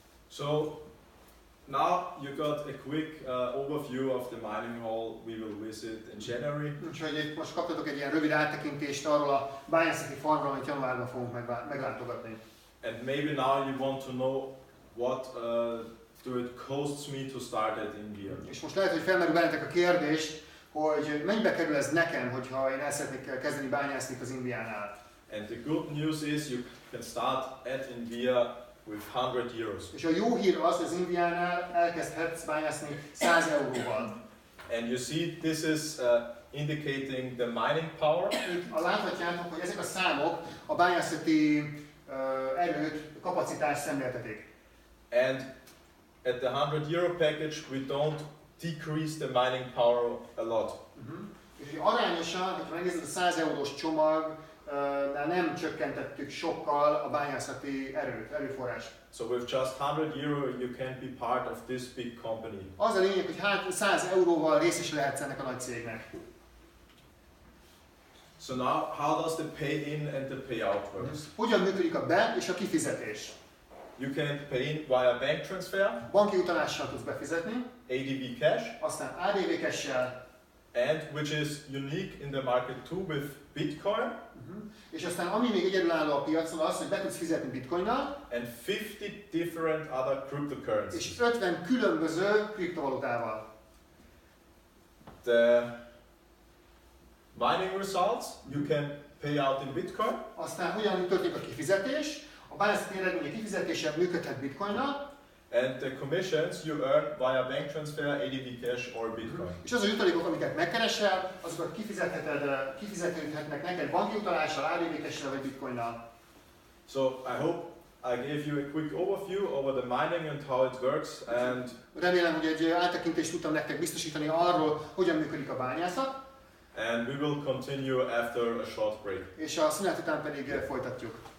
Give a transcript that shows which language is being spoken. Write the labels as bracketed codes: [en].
[en] So now you got a quick overview of the mining hall we will visit in January. [hu] Úgyhogy most kaptatok egy ilyen rövid áttekintést arról a bányászati farmról, amit januárban fogunk meglátogatni. [en] And maybe now you want to know what do it costs me to start at INVIA. [hu] És most lehet, hogy felmerül bennetek a kérdés, hogy mennyibe kerül ez nekem, hogyha én el szeretnék kezdeni bányászni az INVIA-nál. [en] And the good news is you can start at INVIA with 100 euros. [hu] És a jó hír az, hogy az INVIA-nál elkezdhetsz bányászni 100 euróval. [en] And you see this is indicating the mining power. [hu] Itt láthatjátok, hogy ezek a számok a bányászati erőt, kapacitást szemléltetik. [en] And at the 100 euro package we don't decrease the mining power a lot. [hu] És arányosan, hogyha megnézed a 100 eurós csomag, nem csökkentettük sokkal a bányászati erőforrást. [en] So with just 100 euro you can be part of this big company. [hu] Az a lényeg, hogy 100 euróval részes lehetsz ennek a nagy cégnek. [en] So now how does the pay in and the payout work? [hu] Hogyan működik a be- és a kifizetés? [en] You can pay in via bank transfer, [hu] Banki utalással tudsz befizetni, [en] ADV cash, [hu] aztán ADV cash-sel, [en] and which is unique in the market too with Bitcoin, [hu] és aztán ami még egyedülálló a piacon az, hogy be tudsz fizetni bitcoinnal, [en] and 50 different other cryptocurrencies. [hu] és 50 különböző kriptovalutával. [en] The mining results you can pay out in Bitcoin, [hu] Aztán hogyan történik a kifizetés? A bányászati eredmények kifizetése működhet bitcoinnal, [en] and the commissions you earn via bank transfer, ADV cash or Bitcoin. [hu] és az a jutalékok, amiket megkeresel, azokat kifizethetnek neked banki utalással, ADV cash-sel vagy bitcoinnal. [en] So I hope I gave you a quick overview over the mining and how it works, and [hu] Remélem, hogy egy áttekintést tudtam nektek biztosítani arról, hogyan működik a bányászat, [en] we will continue after a short break. [hu] és a szünet után pedig folytatjuk.